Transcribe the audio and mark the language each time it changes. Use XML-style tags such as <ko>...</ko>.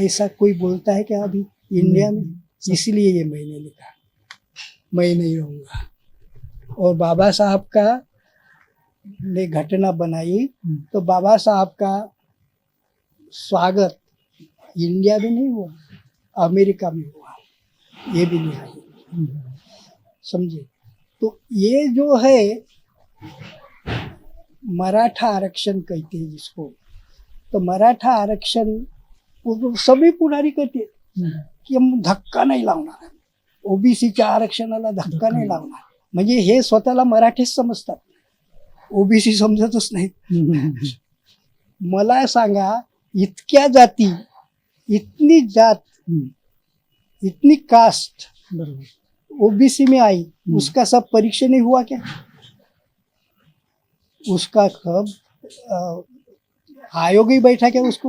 <hi>ऐसा कोई बोलता है क्या अभी इंडिया में? इसलिए ये मैंने लिखा, मैं नहीं रहूँगा। और बाबा साहब का ने घटना बनाई, तो बाबा साहब का स्वागत इंडिया में नहीं हुआ, अमेरिका में हुआ, ये भी लिखा है, समझे? तो ये जो है मराठा आरक्षण कहते हैं जिसको, तो मराठा आरक्षण वो सभी</hi> <mr>पुढारी कहते की हम धक्का नाही लावणार, ओबीसीच्या आरक्षणाला धक्का नाही लावणार, म्हणजे हे स्वतःला मराठीच समजतात, ओबीसी समजतच नाही। मला सांगा, इतक्या जाती,</mr> <hi>इतनी जात, इतनी कास्ट ओबीसी में आई, उसका सब परीक्षा नहीं हुआ क्या? उसका कब आयोग ही बैठा क्या उसको?</hi>